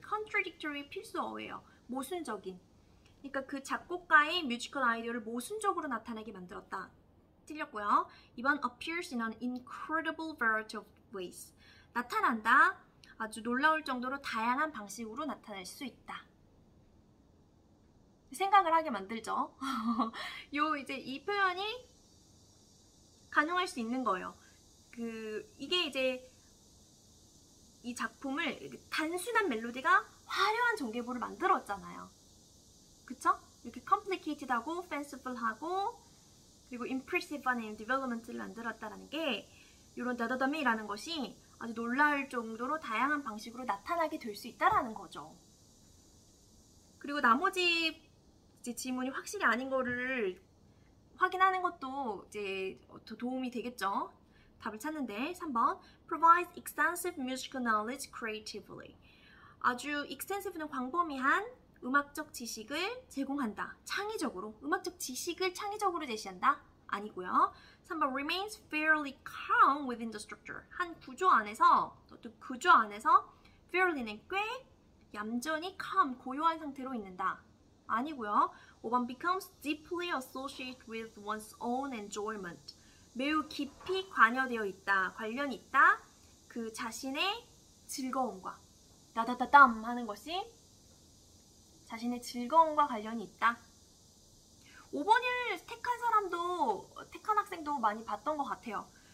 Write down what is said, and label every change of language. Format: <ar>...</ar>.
<ko>contradictory 필수어예요. 모순적인. 그러니까 그 작곡가의 뮤지컬 아이디어를 모순적으로 나타내게 만들었다. 틀렸고요.</ko> <en>2번 appears in an incredible variety of ways.</en> <ko>나타난다. 아주 놀라울 정도로 다양한 방식으로 나타날 수 있다. 생각을 하게 만들죠. 이제 이 표현이 가능할 수 있는 거예요. 이게 이제 이 작품을 단순한 멜로디가 화려한 전개부를 만들었잖아요. 그쵸? 이렇게 complicated하고 fanciful하고 그리고 impressive한 development를 만들었다는 게 이런 다다다미라는 것이 아주 놀라울 정도로 다양한 방식으로 나타나게 될 수 있다라는 거죠. 그리고 나머지 이제 지문이 확실히 아닌 거를 확인하는 것도 이제 더 도움이 되겠죠. 답을 찾는데 3번</ko> <en>provides extensive musical knowledge creatively.</en> <ko>아주 extensive는 광범위한 음악적 지식을 제공한다. 창의적으로. 음악적 지식을 창의적으로 제시한다. 아니고요.</ko> <en>3번 remains fairly calm within the structure.</en> <ko>한 구조 안에서 어떤 구조 안에서 fairly는 꽤 얌전히 calm, 고요한 상태로 있는다. 아니고요.</ko> <en>5번 becomes deeply associated with one's own enjoyment.</en> <ko>매우 깊이 관여되어 있다. 관련이 있다. 그 자신의 즐거움과 다다다담 하는 것이 자신의 즐거움과 관련이 있다. 5번을 택한 학생도 많이 봤던 것 같아요.</ko>